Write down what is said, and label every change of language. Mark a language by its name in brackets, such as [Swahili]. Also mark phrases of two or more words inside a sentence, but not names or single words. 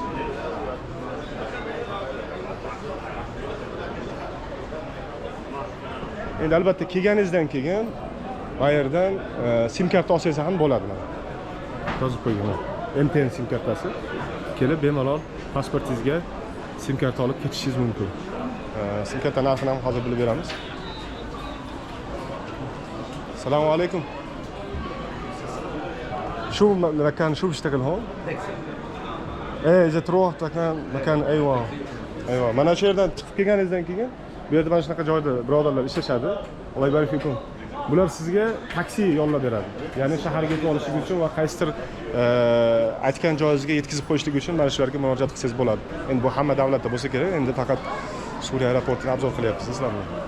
[Uzbek] Endi albatta kelganingizdan keyin bu yerdan sim karta olsangiz ham bo'ladi mana. Yozib qo'ygan. MTN sim kartasi. Kelib bemalol pasportingizga sim karta olib ketishingiz mumkin. Sim karta narxini ham hozir bilib beramiz. Assalomu alaykum. [Arabic] شو مكان شو بيشتغل هون؟ ايه اذا تروح مكان ايوه [Uzbek] mana shu yerdan chiqib kelganingizdan keyin bu yerda mana shunaqa joyda birodarlar ishlashadi. [Arabic] الله بارك فيكم. [Uzbek] Bular sizga taksi yo'llab beradi. Ya'ni shaharga yetib olishingiz uchun va qaysidir aytgan joyingizga yetkazib qo'yishlik uchun mana shularga murojaat qilsangiz bo'ladi. Endi bu hamma davlatda bo'lsa kerak. Endi faqat Suriya aeroportini obzor qilyapmiz sizlarni.